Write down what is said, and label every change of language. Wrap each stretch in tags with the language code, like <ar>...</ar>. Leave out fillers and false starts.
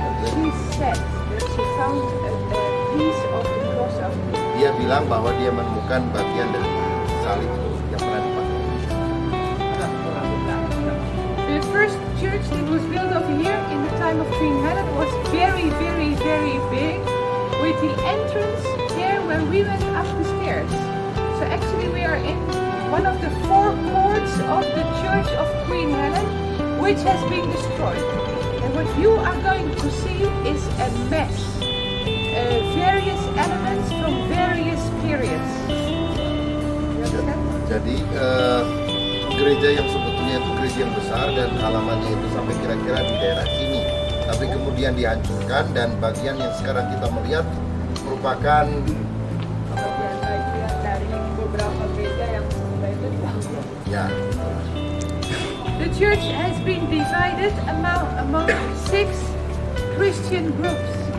<en>she said that she found a piece of the cross of</en> <id>Dia bilang bahwa dia menemukan bagian dari salib yang pernah dipakai.</id> <en>The first church that was built over here in the time of Queen Helen was very, very, very big, with the entrance there where we went up the stairs. So actually we are in one of the four courts of the Church of Queen Helen, which has been destroyed. And what you are going to see is a mess. Various elements from various periods. You understand?</en> <id>Jadi gereja yang sebetulnya itu gereja yang besar dan halamannya itu sampai kira-kira di daerah sini, tapi kemudian dihancurkan, dan bagian yang sekarang kita melihat merupakan bagian dari beberapa gereja yang sudah itu dibangun. ya</id> <en>The church has been divided among 6 Christian groups.</en>